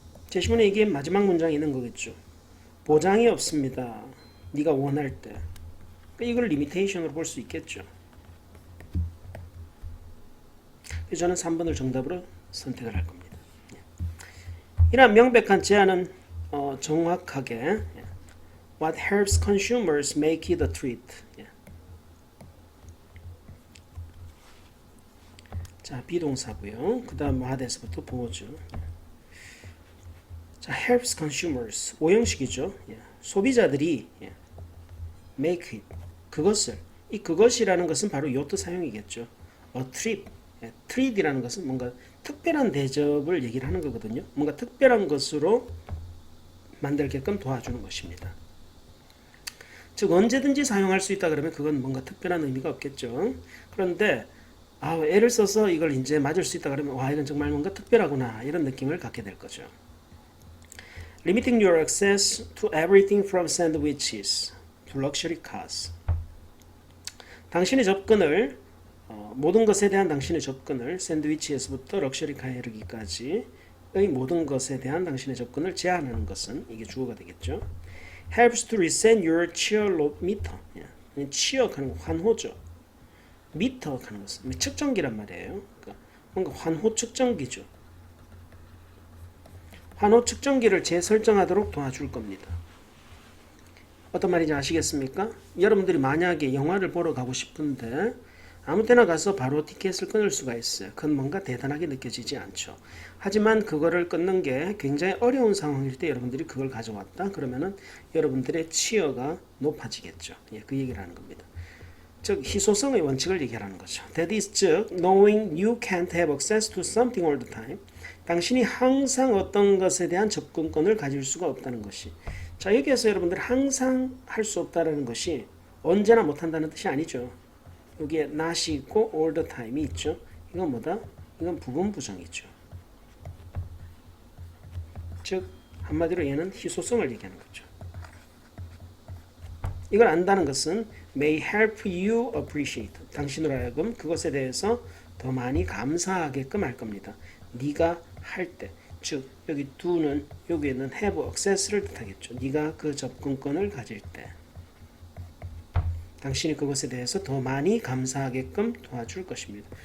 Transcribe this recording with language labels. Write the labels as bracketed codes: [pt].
[ko] 제시문에 이게 마지막 문장이 있는 거겠죠. 보장이 없습니다. 네가 원할 때. 이걸 리미테이션으로 볼 수 있겠죠. 그래서 저는 3번을 정답으로 선택을 할 겁니다. 이러한 명백한 제안은 정확하게 [en] What helps consumers make it a treat. [ko] 자, 비동사고요. 그 다음 what에서부터 보죠. 자, [en] helps consumers [ko] 5형식이죠. 소비자들이 [en] make it [ko] 그것을 이 그것이라는 것은 바로 요트 사용이겠죠. [en] a treat [ko] treat이라는 것은 뭔가 특별한 대접을 얘기를 하는 거거든요. 뭔가 특별한 것으로 만들게끔 도와주는 것입니다. 즉 언제든지 사용할 수 있다 그러면 그건 뭔가 특별한 의미가 없겠죠. 그런데 애를 써서 이걸 이제 맞을 수 있다 그러면 와 이건 정말 뭔가 특별하구나 이런 느낌을 갖게 될 거죠. [en] Limiting your access to everything from sandwiches to luxury cars. [ko] 당신의 접근을 모든 것에 대한 당신의 접근을 샌드위치에서부터 럭셔리카에 이르기까지의 모든 것에 대한 당신의 접근을 제한하는 것은 이게 주어가 되겠죠. [en] Helps to reset your cheermeter. [ko] 치역하는 거 환호죠. 미터 하는 것은 측정기란 말이에요. 그러니까 뭔가 환호 측정기죠. 환호 측정기를 재설정하도록 도와줄 겁니다. 어떤 말인지 아시겠습니까? 여러분들이 만약에 영화를 보러 가고 싶은데 아무 때나 가서 바로 티켓을 끊을 수가 있어요. 그건 뭔가 대단하게 느껴지지 않죠. 하지만 그거를 끊는 게 굉장히 어려운 상황일 때 여러분들이 그걸 가져왔다 그러면은 여러분들의 치어가 높아지겠죠. 그 얘기를 하는 겁니다. 즉 희소성의 원칙을 얘기하는 거죠. [en] That is 즉 knowing you can't have access to something all the time. [ko] 당신이 항상 어떤 것에 대한 접근권을 가질 수가 없다는 것이. 자 여기에서 여러분들 항상 할 수 없다는 것이 언제나 못한다는 뜻이 아니죠. 여기에 not이 있고 [en] all the time [ko] 이 있죠. 이건 뭐다? 이건 부분부정이죠. 즉 한마디로 얘는 희소성을 얘기하는 거죠. 이걸 안다는 것은 [en] may help you appreciate. [ko] 당신으로 하여금 그것에 대해서 더 많이 감사하게끔 할 겁니다. 네가 할 때. 즉 여기 do는 여기에는 have access를 뜻하겠죠. 네가 그 접근권을 가질 때. 당신이 그것에 대해서 더 많이 감사하게끔 도와줄 것입니다.